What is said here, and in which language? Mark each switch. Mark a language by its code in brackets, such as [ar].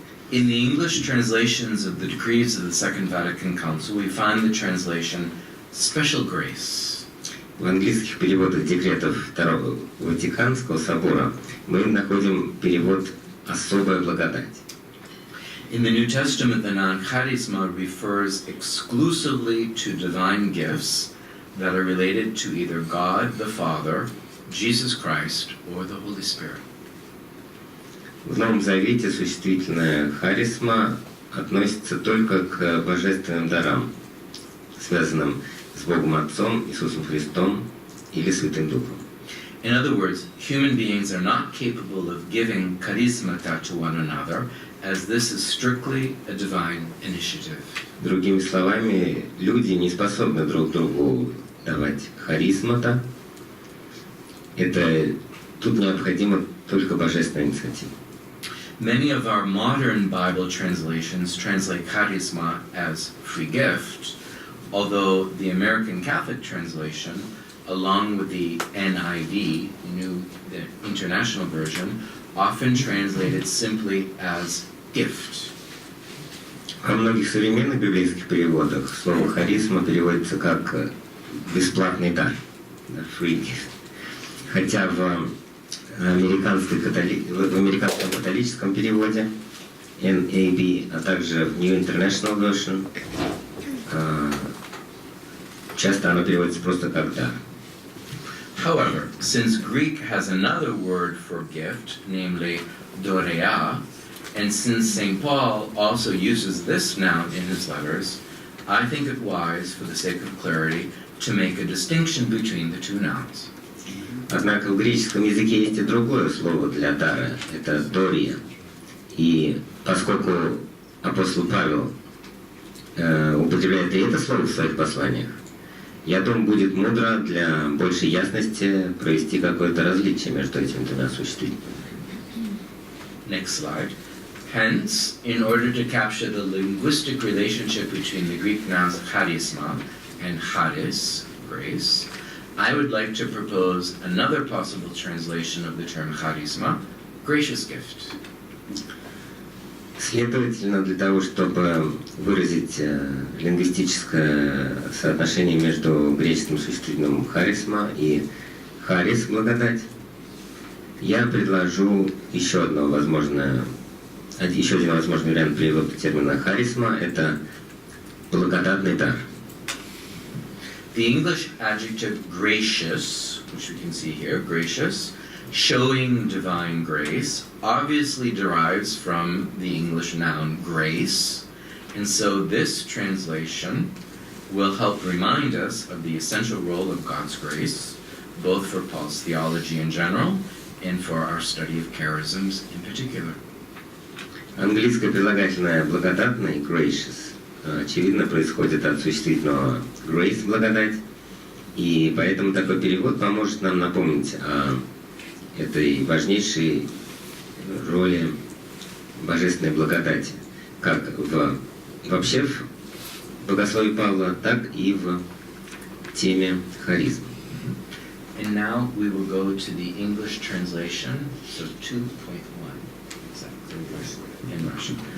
[en] In the English translations of the decrees of the Second Vatican Council, we find the translation special grace. [ru] В английских переводах декретов Второго Ватиканского собора мы находим перевод «особая благодать». [en] In the New Testament, the noun charisma refers exclusively to divine gifts that are related to either God the Father, Jesus Christ, or the Holy Spirit. [ru] В Новом Завете существительное «харисма» относится только к божественным дарам, связанным с Богом Отцом, Иисусом Христом или Святым Духом. [en] In other words, human beings are not capable of giving charismata to one another, as this is strictly a divine initiative. [ru] Другими словами, люди не способны друг другу давать харизмата. Тут необходима только божественная инициатива. [en] Many of our modern Bible translations translate charisma as free gift, although the American Catholic translation, along with the NIV, the International Version, often translated simply as gift. [ru] Во многих современных библейских переводах слово «харизма» переводится как «бесплатный дар», [en] «free gift». [ru] Хотя в американском католическом переводе NAB, а также в New International Version часто оно переводится просто как «дар». [en] However, since Greek has another word for gift, namely dorea, and since St. Paul also uses this noun in his letters, I think it wise, for the sake of clarity, to make a distinction between the two nouns. [ru] Однако в греческом языке есть и другое слово для дара, это «дория». И поскольку апостол Павел употребляет и это слово в своих посланиях, Я думаю, будет мудро для большей ясности провести какое-то различие между этими двумя существительными. [en] Next slide. Hence, in order to capture the linguistic relationship between the Greek nouns charisma and charis, grace, I would like to propose another possible translation of the term charisma, gracious gift. [ru] Следовательно, для того, чтобы выразить лингвистическое соотношение между греческим существительным харисма и харис, благодать, я предложу еще один возможный вариант перевода термина харисма – это благодатный дар. [en] The English adjective gracious, which we can see here, gracious, showing divine grace, obviously derives from the English noun grace, and so this translation will help remind us of the essential role of God's grace, both for Paul's theology in general and for our study of charisms in particular. [ru] Английское прилагательное благодатный, gracious, очевидно происходит от существительного grace, благодать, и поэтому такой перевод поможет нам напомнить о этой важнейшей роли божественной благодати, как вообще в богословии Павла, так и в теме харизм. [en] And now we will go to the English translation, so 2.1, exactly, in Russian.